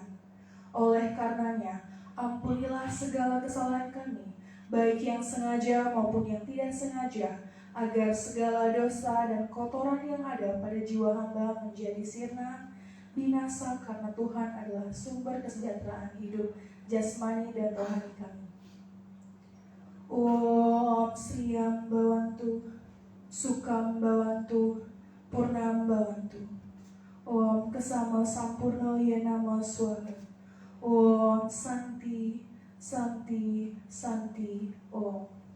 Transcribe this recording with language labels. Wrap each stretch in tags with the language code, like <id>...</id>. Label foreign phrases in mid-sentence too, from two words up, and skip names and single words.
<id>Oleh karenanya, ampunilah segala kesalahan kami, baik yang sengaja maupun yang tidak sengaja, agar segala dosa dan kotoran yang ada pada jiwa hamba menjadi sirna, binasa, karena Tuhan adalah sumber kesejahteraan hidup jasmani dan rohani kami.</id> <sa>Om Sriyam Bhavantu, Sukam Bhavantu, Purnam Bhavantu. Om Kesama Sampurno Yenama Swaha. Om Santi, Santi, Santi, Om.</sa>